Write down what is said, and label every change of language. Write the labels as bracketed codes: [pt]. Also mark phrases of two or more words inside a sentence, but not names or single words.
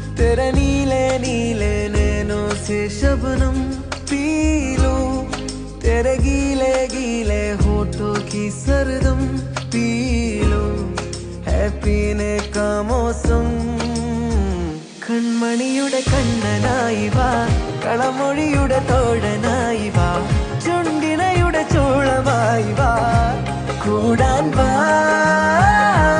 [hi] तेरे नीले नीले नैनों से शबनम पी लूं, तेरे गीले गीले होठों की सरदम पी लूं, है पीने का मौसम. [ml] കൺമണിയുടെ കണ്ണനായി വാ, കളമൊഴിയുടെ തോഴനായി വാ, ചുണ്ടിനയുടെ ചോളമായി വാ, കൂടാൻ വാ.